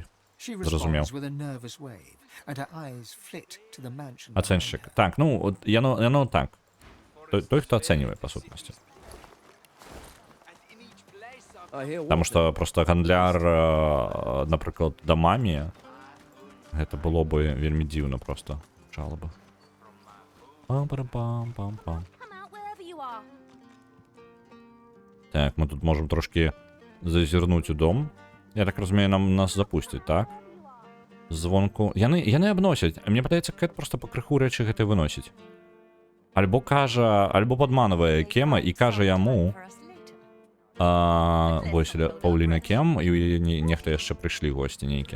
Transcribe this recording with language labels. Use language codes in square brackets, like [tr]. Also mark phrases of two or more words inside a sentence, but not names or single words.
[be] Зразумеў. Ацэншчык. Так, ну, яно так. Той, хто ацэньвае, па сутнасці. Таму што проста гандляр, напрыклад, дамамі, гэта было бы вельмі дзіўна проста. Жалаба. Пам-парам-пам-пам-пам. Так, мы тут можам трошки зазірнуць у дом. Я так разумею, нас запусцяць, так? Звонку. Яны абносяць. Мне падаецца, Кэт проста пакрыху рэчы гэтай выносіць. Альбо кажа, альбо падманвае Кема і кажа яму... Вось, Паўліна Кем, і ў яе нехта яшчэ прыйшлі госці нейкія.